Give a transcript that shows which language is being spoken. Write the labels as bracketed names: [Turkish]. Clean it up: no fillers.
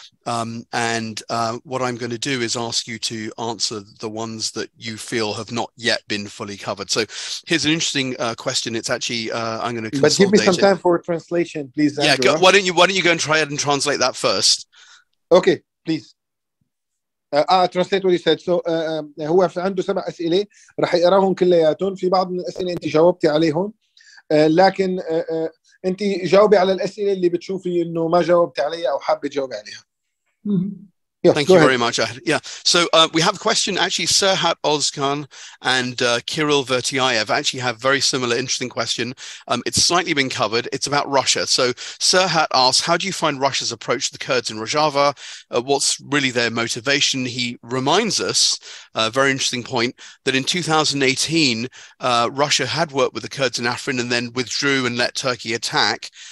[English] And what I'm going to do is ask you to answer the ones that you feel have not yet been fully covered. So here's an interesting question. It's actually, I'm going to consolidate. But give me some time for translation, please, Andrew. Yeah, why don't you go and try and translate that first? Okay, please. translate what he said. [Arabic] So هو عنده 7 أسئلة رح يقراهم كلياتهم. في بعض من الأسئلة أنت جاوبتي عليهم، لكن أنت جاوبي على الأسئلة اللي بتشوفي إنه ما جاوبتي عليها أو حابة تجاوبي عليها. [English] Yes, thank you very much. Yeah, so we have a question. Actually, Serhat Ozkan and Kirill Vertiayev actually have very similar, interesting question. It's slightly been covered. It's about Russia. So Serhat asks, how do you find Russia's approach to the Kurds in Rojava? What's really their motivation? He reminds us, a very interesting point, that in 2018, Russia had worked with the Kurds in Afrin and then withdrew and let Turkey attack.